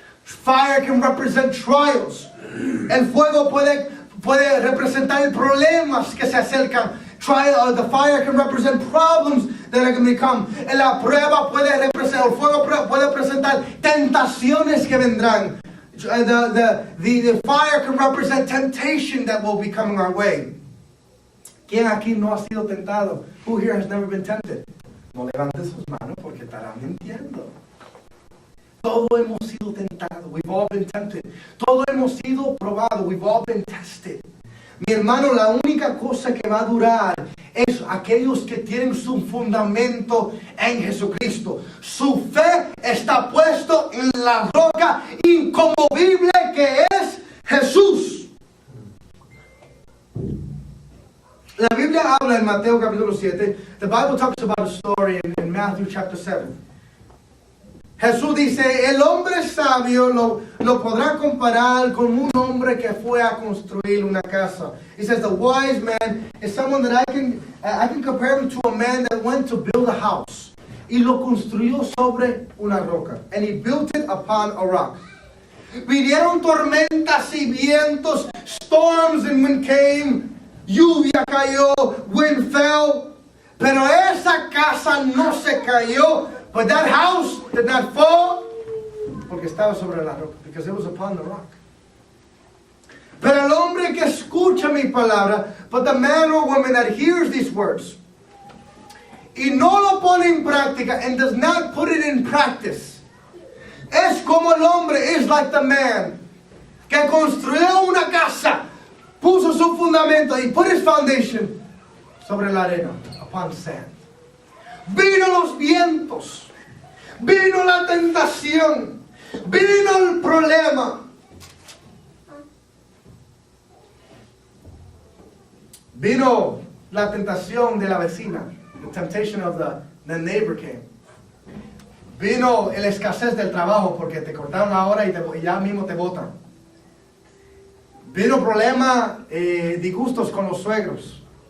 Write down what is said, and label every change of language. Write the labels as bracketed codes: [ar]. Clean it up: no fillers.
[en] Fire can represent trials. [es] El fuego puede representar problemas que se acercan. [en] The fire can represent problems that are going to come. [es] La prueba el fuego puede representar tentaciones que vendrán. [en] The fire can represent temptation that will be coming our way. [es] ¿Quién aquí no ha sido tentado? [en] Who here has never been tempted? [es] No levante sus manos porque estará mintiendo. Todos hemos sido tentados. [en] We've all been tempted. [es] Todos hemos sido probados. [en] We've all been tested. [es] Mi hermano, la única cosa que va a durar es aquellos que tienen su fundamento en Jesucristo. Su fe está puesto en la roca inconmovible que es Jesús. La Biblia habla en Mateo capítulo 7. [en] The Bible talks about a story in Matthew chapter 7. [es] Jesús dice, el hombre sabio lo podrá comparar con un hombre que fue a construir una casa. [en] He says the wise man is someone that I can compare him to a man that went to build a house. [es] Y lo construyó sobre una roca. [en] And he built it upon a rock. [es] Vinieron tormentas y vientos, [en] storms and wind came, [es] lluvia cayó, [en] wind fell. [es] Pero esa casa no se cayó. [en] But that house did not fall [es] porque estaba sobre la roca, [en] because it was upon the rock. [es] Pero el hombre que escucha mi palabra, [en] but the man or woman that hears these words, [es] y no lo pone en práctica, [en] and does not put it in practice, [es] es como el hombre, [en] is like the man [es] que construyó una casa, puso su fundamento, y [en] put his foundation [es] sobre la arena, [en] upon sand. [es] Vino los vientos, vino la tentación, vino el problema. Vino la tentación de la vecina. [en] The temptation of the neighbor came. [es] Vino la escasez del trabajo porque te cortaron la hora y ya mismo te botan. Vino problema, disgustos con los suegros.